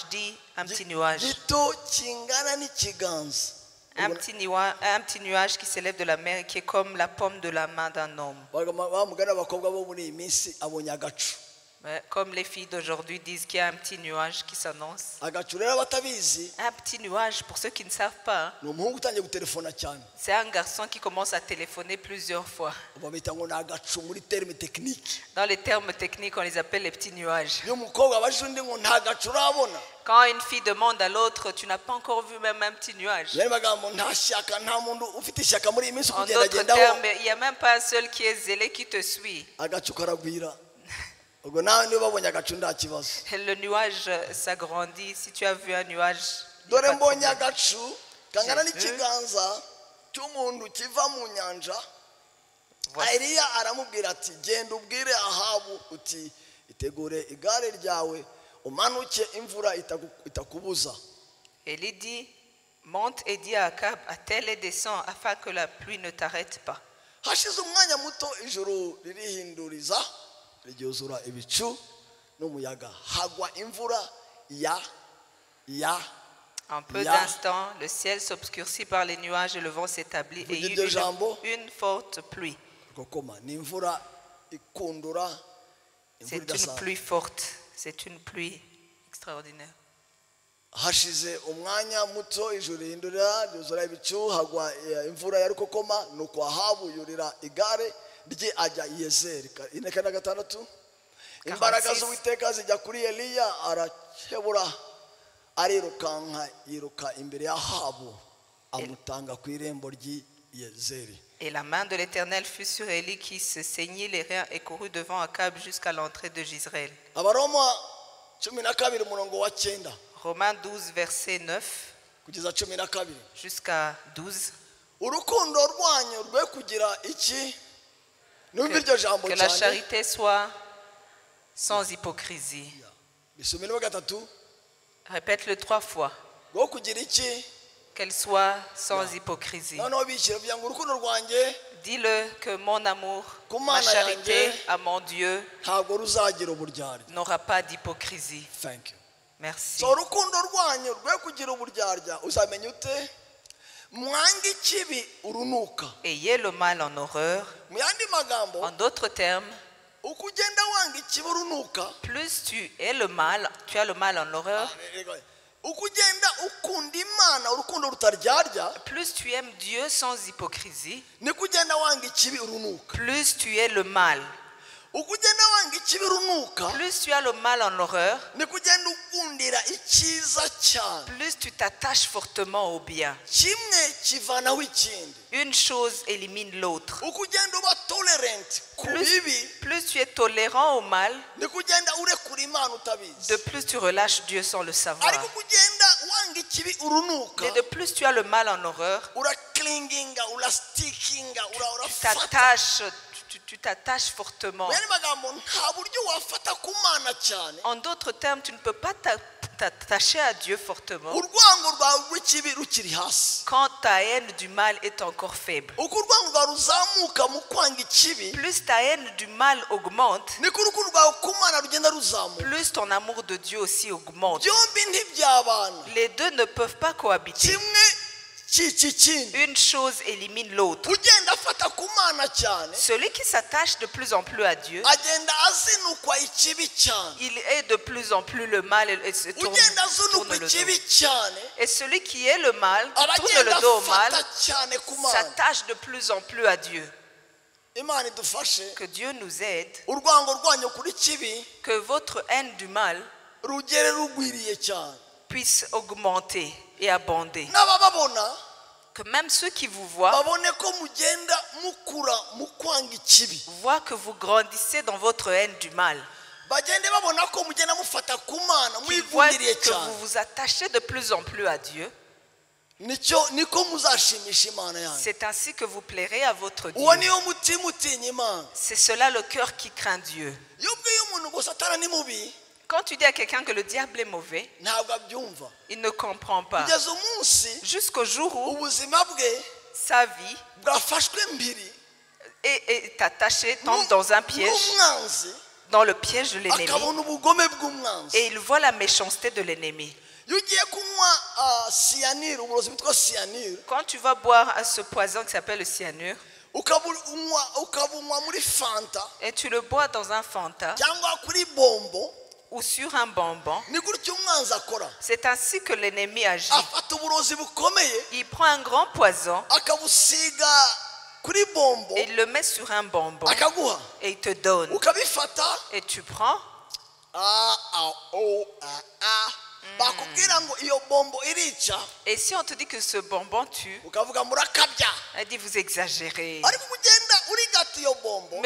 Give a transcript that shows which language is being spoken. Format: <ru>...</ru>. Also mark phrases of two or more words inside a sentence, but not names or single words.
<fr>Dit, un petit nuage.</fr> <rw>Gito kingana n'ikiganza.</rw> <fr>Un petit nuage qui s'élève de la mer et qui est comme la paume de la main d'un homme.</fr> <rw>Bamugana abakobwa bo muri iyi minsi abonye agacu.</rw> <fr>Comme les filles d'aujourd'hui disent qu'il y a un petit nuage qui s'annonce.</fr> <rw>Agacu rero batabizi</rw> <fr>Un petit nuage, pour ceux qui ne savent pas,</fr> <rw>ni umuhungu utangiye gutelefona cyane.</rw> <fr>c'est un garçon qui commence à téléphoner plusieurs fois.</fr> <rw>Babita ngo ni agacu muri</rw> <fr>terme technique. Dans les termes techniques, on les appelle les petits nuages.</fr> <rw>Iyo umukobwa abajije undi ngo nta gacu urabona.</rw> <fr>Quand une fille demande à l'autre, tu n'as pas encore vu même un petit nuage.</fr> <rw>Yari magambo nta shyaka nta muntu ufite ishyaka muri iyi minsi</rw> <fr>En</fr> <rw>kugenda</rw> <fr>d'autres</fr> <rw>gendaho.</rw> <fr>termes, il n'y a même pas un seul qui est zélé qui te suit.</fr> <rw>Agacu karagwira. Ubwo nawe niba babonye agacu nta kibazo.</rw> <fr>Le nuage s'agrandit. Si tu as vu un nuage, il y a</fr> <rw>Dore</rw> <fr>pas de</fr> <rw>mbonye</rw> <fr>problème.</fr> <rw>agacu kangana n'ikiganza cy'umuntu kiva mu nyanja.</rw> <fr>Voici.</fr> <rw>Eliya aramubwira ati genda ubwire Ahabu uti itegure igare ryawe umanuke imvura itakubuza.</rw> <fr>Élie dit, monte et dis à Akab, attelle et descends afin que la pluie ne t'arrête pas.</fr> <rw>Hashize umwanya muto ijuru ririhinduriza ryuzura ibicu n'umuyaga hagwa imvura ya</rw> <fr>En peu</fr> <rw>Ya.</rw> <fr>d'instants, le ciel s'obscurcit par les nuages et le vent s'établit et il y</fr> <rw>Iryo</rw> <fr>eut</fr> <rw>jambo.</rw> <fr>une forte pluie.</fr> <rw>kokoma ni imvura ikundura</rw> <fr>C'est</fr> <rw>imvura</rw> <fr>une</fr> <rw>idasanzwe.</rw> <fr>pluie forte. C'est une pluie extraordinaire.</fr> <rw>Hashize umwanya muto ijuru rihindurira ryuzura ibicu hagwa imvura ya rukokoma nuko Ahabu yurira igare rye ajya i Yezeri. 46. Imbaraga z'Uwiteka zijya kuri Eliya arakebura arirukanka yiruka imbere ya Ahabu amutanga ku irembo ry'i Yezeri.</rw> <fr>Et la main de l'Éternel fut sur Élie qui se saignit les reins et courut devant Akab jusqu'à l'entrée de Jezreel.</fr> <rw>Abaroma 12 umurongo wa 9</rw> <fr>Romains 12, verset 9</fr> <rw>kugeza 12.</rw> <fr>jusqu'à 12.</fr> <rw>Urukundo rwanyu rwe kugira iki? Numva iryo jambo</rw> <fr>Que la</fr> <rw>cyane.</rw> <fr>charité soit sans hypocrisie.</fr> <rw>Bisomero gatatu.</rw> <fr>Répète-le 3 fois.</fr> <rw>Rwo kugira iki?</rw> <fr>qu'elle soit sans hypocrisie.</fr> <rw>noneho bishyira kugira ngo urukundo rwanjye</rw> <fr>Dis-le que mon amour, ma</fr> <rw>Kumana</rw> <fr>charité</fr> <rw>yanjye</rw> <fr>à mon Dieu</fr> <rw>ntabwo ruzagira uburyarya.</rw> <fr>n'aura pas d'hypocrisie.</fr> <en>Thank you.</en> <fr>Merci.</fr> <rw>So urukundo rwanyu rwe kugira uburyarya uzamenya ute? Mwange ikibi urunuka.</rw> <fr>Ayez le mal en horreur.</fr> <rw>Mu yandi magambo</rw> <fr>En d'autres termes,</fr> <rw>uko ugenda wanga ikibi urunuka,</rw> <fr>plus tu as le mal en horreur,</fr> <rw>uko ugenda ukunda Imana urukundo rutaryarya,</rw> <fr>plus tu aimes Dieu sans hypocrisie,</fr> <rw>niko ugenda wanga ikibi urunuka.</rw> <fr>plus tu es le mal.</fr> <rw>Uko ugenda wanga ikibi urunuka,</rw> <fr>Plus tu as le mal en horreur,</fr> <rw>niko ugenda ukundira icyiza cyane.</rw> <fr>plus tu t'attaches fortement au bien.</fr> <rw>Kimwe kivanaho ikindi.</rw> <fr>Une chose élimine l'autre.</fr> <rw>Uko ugenda uba tolerant ku bibi,</rw> <fr>Plus tu es tolérant au mal,</fr> <rw>niko ugenda urekura Imana utabizi.</rw> <fr>de plus tu relâches Dieu sans le savoir.</fr> <rw>Ariko uko ugenda wanga ikibi urunuka,</rw> <fr>Et de plus tu as le mal en horreur,</fr> <rw>uraklinginga, urastickinga,</rw> <fr>tu t'attaches fortement.</fr> <rw>mu yandi magambo nta buryo wafata ku Mana cyane</rw> <fr>En d'autres termes, tu ne peux pas t'attacher à Dieu fortement</fr> <rw>urwango rwawe rw'ikibi rukiri hasi.</rw> <fr>quand ta haine du mal est encore faible.</fr> <rw>Uko urwango rwawe ruzamuka mu kwanga ikibi,</rw> <fr>Plus ta haine du mal augmente,</fr> <rw>niko urukundo rwawe ku Mana rugenda ruzamuka.</rw> <fr>plus ton amour de Dieu aussi augmente.</fr> <rw>Byombi ntibyabana,</rw> <fr>Les deux ne peuvent pas cohabiter.</fr> <rw>kimwe cyica ikindi.</rw> <fr>Une chose élimine l'autre.</fr> <rw>Ugenda afata ku Mana cyane, Celui qui s'attache de plus en plus à Dieu, agenda azinukwa ikibi cyane.</rw> <fr>il est de plus en plus le mal et se tourne</fr> <rw>Ugenda</rw> <fr>le</fr> <rw>azunukwa</rw> <fr>dos.</fr> <rw>ikibi cyane,</rw> <fr>Et celui qui est le mal, qui tourne</fr> <rw>abagenda</rw> <fr>le dos au mal,</fr> <rw>afata cyane ku Mana.</rw> <fr>s'attache de plus en plus à Dieu.</fr> <rw>Imana idufashe,</rw> <fr>Que Dieu nous aide,</fr> <rw>urwango rwanyu kuri kibi</rw> <fr>que votre haine du mal</fr> <rw>rugere rugwiriye cyane.</rw> <fr>puisse augmenter et abonder.</fr> <rw>N'abababona</rw> <fr>Que même ceux qui vous voient</fr> <rw>babone ko mugenda mukura mu kwanga ikibi, voient que vous grandissez dans votre haine du mal. bagende babona ko mugenda mufata ku Mana</rw> <fr>Qu'ils voient</fr> <rw>mwivundiriye</rw> <fr>que</fr> <rw>cyane.</rw> <fr>vous vous attachez de plus en plus à Dieu.</fr> <rw>Niko muzashimisha Imana yanyu.</rw> <fr>C'est ainsi que vous plairez à votre Dieu.</fr> <rw>Uwo niyo mutima utinya Imana.</rw> <fr>C'est cela le cœur qui craint Dieu.</fr> <rw>Iyo ubwiye umuntu ngo Satani ni mubi,</rw> <fr>Quand tu dis à quelqu'un que le diable est mauvais,</fr> <rw>ntabwo abyumva.</rw> <fr>il ne comprend pas.</fr> <rw>Kugeza umunsi</rw> <fr>Jusqu'au jour où</fr> <rw>ubuzima bwe</rw> <fr>sa vie</fr> <rw>bwafashwe mbiri</rw> <fr>est attachée, tombe dans un piège,</fr> <rw>n'umwanzi,</rw> <fr>dans le piège de l'ennemi,</fr> <rw>akabona ubugome bw'umwanzi.</rw> <fr>et il voit la méchanceté de l'ennemi.</fr> <rw>Iyo ugiye kunywa cyanure, uburozi bwitwa cyanure,</rw> <fr>Quand tu vas boire à ce poison qui s'appelle le cyanure,</fr> <rw>ukabunywa muri fanta</rw> <fr>et tu le bois dans un Fanta</fr> <rw>cyangwa kuri bombo,</rw> <fr>ou sur un bonbon,</fr> <rw>ni gutyo umwanzi akora.</rw> <fr>c'est ainsi que l'ennemi agit.</fr> <rw>Afata uburozi bukomeye</rw> <fr>Il prend un grand poison</fr> <rw>akabusiga kuri bombo,</rw> <fr>et il le met sur un bonbon</fr> <rw>akaguha,</rw> <fr>et il te donne.</fr> <rw>ukabifata.</rw> <fr>Et tu prends,</fr> <rw>bakubwira ngo iyo bombo irica,</rw> <fr>et si on te dit que ce bonbon tue,</fr> <rw>ukavuga murakabya.</rw> <fr>elle dit vous exagérez.</fr> <rw>Ariko ugenda urigata iyo bombo,</rw>